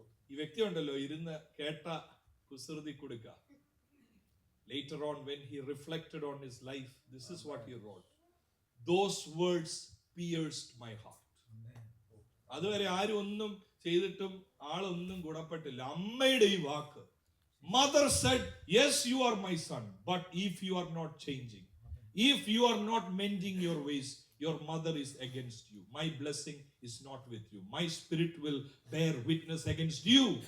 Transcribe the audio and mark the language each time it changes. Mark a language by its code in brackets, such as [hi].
[ml] ഈ വ്യക്തി ഉണ്ടല്ലോ, ഇരുന്ന് കേട്ട കുസൃതി കൊടുക്ക. [en] Later on, when he reflected on his life, this is what he wrote: those words pierced my heart. [ml] അതുവരെ ആരും ഒന്നും ചെയ്തിട്ടും ആളൊന്നും ഗുണപ്പെട്ടില്ല. അമ്മയുടെ ഈ വാക്ക്, [en] Mother said, yes you are my son, but if you are not changing, if you are not mending your ways, your mother is against you. My blessing is not with you. My spirit will bear witness against you.